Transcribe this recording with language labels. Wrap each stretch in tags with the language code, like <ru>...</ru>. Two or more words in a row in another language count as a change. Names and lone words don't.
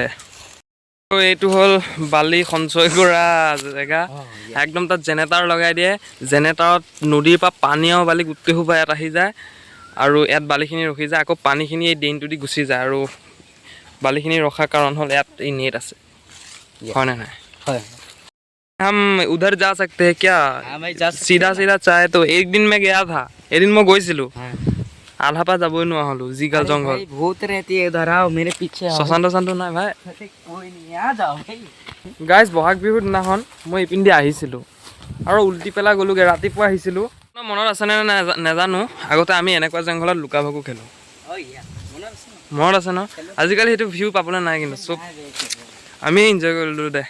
<as>এইটো হ'ল বালি সঞ্চয় কৰা জেগা। একদম তাত জেনেৰেটাৰ লগাই দিয়ে, জেনেৰেটাৰত নদীৰ পৰা পানী আৰু বালি গোটেই সোপা ইয়াত আহি যায়, আৰু ইয়াত বালিখিনি ৰখি যায়। আকৌ পানীখিনি এই ড্ৰেইনটো দি গুচি যায়, আৰু বালিখিনি ৰখাৰ কাৰণ হ'ল ইয়াত এই নেট আছে, হয় নে নাই? হয়।</as> <hi>हम उधर जा सकते हैं क्या? सीधा सीधा चाहे तो एक दिन में गया था,</hi> <as>এদিন মই গৈছিলোঁ, আধা পৰা যাবই নোৱাৰা হ'লো, যিগাল জংঘল।</as> <hi>ভূত रहती है इधर, आओ मेरे पीछे आओ।</hi> <as>শশান্ত শান্ত নাই ভাই।</as> <hi>कोई नहीं, आ जाओ भाई।</hi> <as>গাইজ বহাগ বিহুৰ দিনাখন মই ইপিনেদি আহিছিলোঁ আৰু উল্টি পেলাই গ'লোগৈ। ৰাতিপুৱা আহিছিলোঁ, মনত আছেনে নাজানো। আগতে আমি এনেকুৱা জংঘলত লুকা ভাকু খেলোঁ, মনত আছে ন? আজিকালি সেইটো ভিউ পাবলৈ নাই, কিন্তু চব আমি এনজয় কৰিলোঁ দে।</as>